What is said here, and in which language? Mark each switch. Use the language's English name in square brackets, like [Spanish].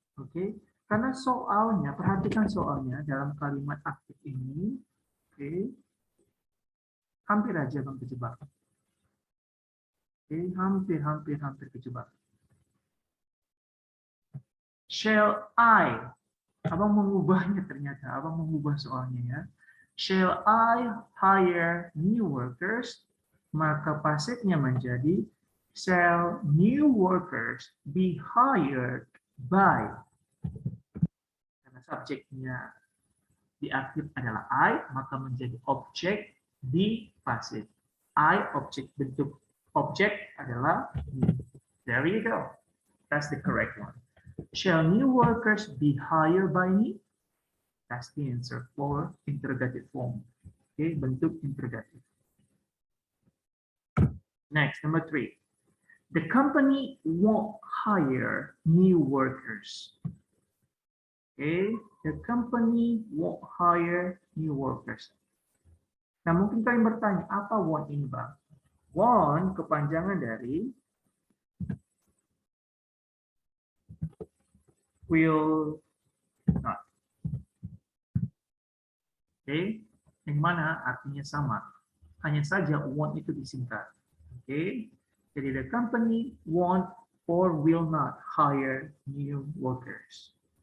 [Indonesian] Oke, karena soalnya, perhatikan soalnya dalam kalimat aktif ini. Oke, hampir aja bang kejebak. Oke, hampir kejebak. [English] Shall I? [Indonesian] Abang mengubahnya ternyata. Abang mengubah soalnya ya. [English] Shall I hire new workers? [Indonesian] Maka pasifnya menjadi [English] shall new workers be hired by? [Indonesian] Karena subjeknya di aktif adalah I, maka menjadi objek di pasif. I objek, bentuk objek adalah me. [English] There you go. That's the correct one. Shall new workers be hired by me? That's the answer for interrogative form. [Indonesian] Okay, bentuk interrogative. [English] Next, number 3. The company won't hire new workers. Okay, the company won't hire new workers. [Indonesian] Nah, mungkin kalian bertanya, apa won't ini, Bang? Won't kepanjangan dari will not. Oke, yang mana artinya sama. Hanya saja won't itu disingkat. Oke, jadi [English] the company won't or will not hire new workers.